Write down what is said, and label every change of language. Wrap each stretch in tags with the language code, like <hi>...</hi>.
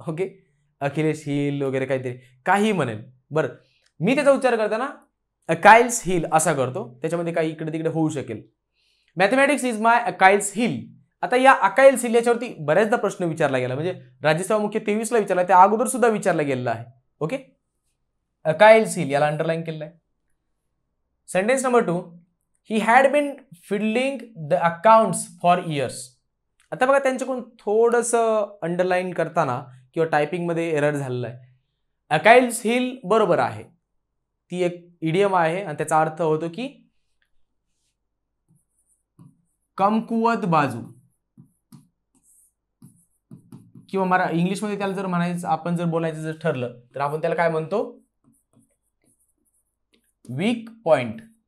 <mr>Okay, Akhilesh heal वगैरे काही म्हणेल. बरं, मी त्याचा उच्चार करताना अकाइल्स हील असा करतो, त्याच्यामध्ये काही इकडे तिकडे होऊ शकेल.</mr> <en>Mathematics is my Achilles heel.</en> <mr>आता या अकाइल्स हील याच्यावरती बऱ्याचदा प्रश्न विचारला गेला, म्हणजे राज्यसेवा मुख्य 23 ला विचारला, त्या अगोदर सुद्धा विचारला गेलेला आहे. ओके, अकाइल्स हील याला अंडरलाइन केलेलं आहे.</mr> <en>Sentence number 2, he had been fiddling the accounts for years.</en> <mr>आता बघा त्यांच्याकडून थोडंसं अंडरलाइन करताना किंवा टायपिंगमध्ये एरर झालेला आहे. अकाइल्स हील बरोबर आहे, ती एक इडियम आहे आणि त्याचा अर्थ होतो की कमकुवत बाजू, किंवा इंग्लिशमध्ये त्याला जर म्हणायचं, आपण जर बोलायचं जर ठरलं तर आपण त्याला काय म्हणतो, वीक पॉइंट.</mr>